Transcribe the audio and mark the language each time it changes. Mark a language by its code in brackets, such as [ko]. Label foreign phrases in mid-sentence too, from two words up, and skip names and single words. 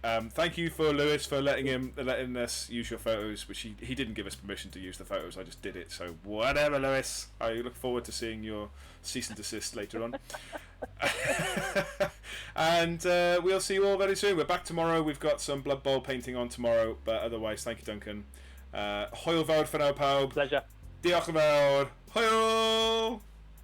[en] Thank you for Lewis for letting us use your photos, which he didn't give us permission to use the photos. I just did it. So whatever, Lewis. I look forward to seeing your cease and desist later on. And we'll see you all very soon. We're back tomorrow. We've got some Blood Bowl painting on tomorrow, but otherwise, thank you, Duncan. [cy] Hwyl fawr [en] for now, pawb. Pleasure. [cy] Diolch yn fawr. Hwyl!